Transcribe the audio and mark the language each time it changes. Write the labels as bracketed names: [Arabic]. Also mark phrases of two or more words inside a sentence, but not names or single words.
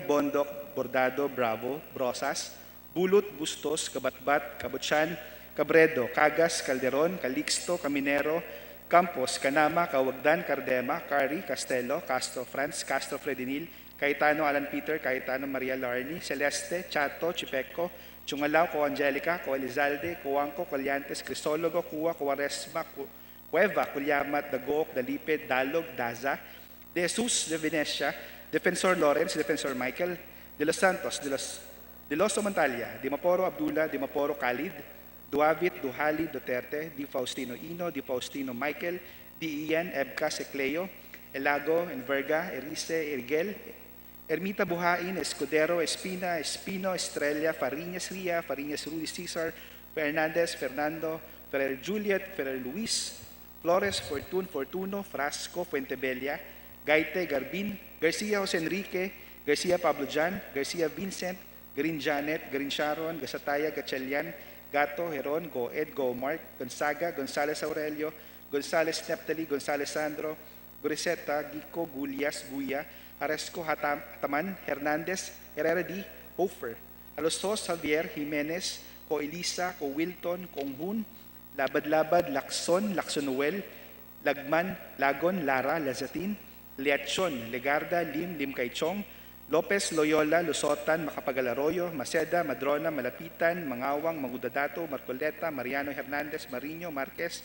[English] Bondoc, Bordado, Bravo, Brosas, Bulut, Bustos, Kabatbat, Kabutsan, Cabredo, Cagas, Calderon, Calixto, Caminero, Campos, Canama, Kawagdan, Cardema, Cari, Castelo, Castro France, Castro Fredinil, Cayetano Alan Peter, Cayetano Maria Larni, Celeste, Chato, Chipeco, Chungalao, Co Angelica, Co Elizalde, Coanco, Colyantes, Crisologo, Cua, Cuaresma, Cueva, Culyamat, Dagoc, Daliped, Dalog, Daza, De Jesus, De Venecia, Defensor Lawrence, Defensor Michael, De Los Santos, De Loso Montalia, Di Maporo Abdullah, Di Maporo Khalid, Duavit, Duhali, Duterte, Di Faustino Ino, Di Faustino Michael, Di Ian, Ebca, Secleo, Elago, Enverga, Erice, Ergel, Ermita Buhain, Escudero, Espina, Espino, Estrella, Fariñas Ria, Fariñas Ruiz Cesar, Fernandez, Fernando, Ferrer Juliet, Ferrer Luis, Flores, Fortuno, Frasco, Fuentebella, Gaite, Garbin, Garcia Jose Enrique, Garcia Pablo Jan, Garcia Vincent, Green Janet, Green Sharon, Gasataya, Gatchalian, Gato, Heron, Go Ed, Go Mark, Gonzaga, Gonzales Aurelio, Gonzales Neptali, Gonzales Sandro, Griseta, Gico, Gulias, Guya, Aresco, Hataman, Hernandez, Herrera D, Hofer, Alosos, Javier, Jimenez, Co Elisa, Co Wilton, Konghun, Labad-Labad, Lacson, Noel, Lagman, Lagon, Lara, Lazatin, Liachon, Legarda, Lim Kaichong, Lopez, Loyola, Lusotan, Macapagal Arroyo, Maceda, Madrona, Malapitan, Mangawang, Magudadato, Marcoleta, Mariano Hernandez, Marino, Marquez,